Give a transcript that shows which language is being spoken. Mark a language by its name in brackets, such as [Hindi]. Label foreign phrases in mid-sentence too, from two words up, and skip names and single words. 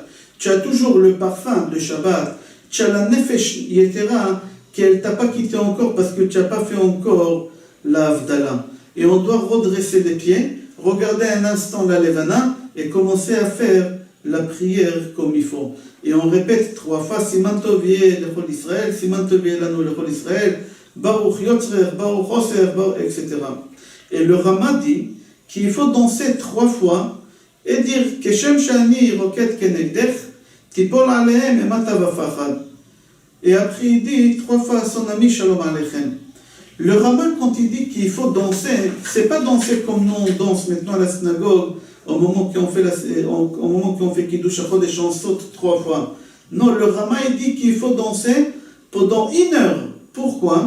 [French] Tu as toujours le parfum de Shabbat. Tu as la [Hebrew] נפש יתרה [French] qu'elle ne t'a pas quitté encore parce que tu n'as pas fait encore la Havdalah. Et on doit redresser les pieds, regarder un instant la Levana et commencer à faire la prière comme il faut. Et on répète 3 fois, [Hebrew] סימן טוב יהא לכל ישראל, סימן טוב יהא לנו לכל ישראל, ברוך יוצרך, ברוך עושך, etc. [French] Et le Rama dit qu'il faut danser 3 fois et dire [Hebrew] כשם שאני רוקד כנגדך, תיפול עליהם אימתה ופחד. [French] Et après il dit 3 fois à son ami [Hebrew] שלום עליכם. [French] Le rabbin, quand il dit qu'il faut danser, c'est pas danser comme nous on danse maintenant à la synagogue au moment qu'on fait [Hebrew] קידוש החודש, [French] on saute 3 fois. Non, le rabbin il dit qu'il faut danser pendant 1 heure.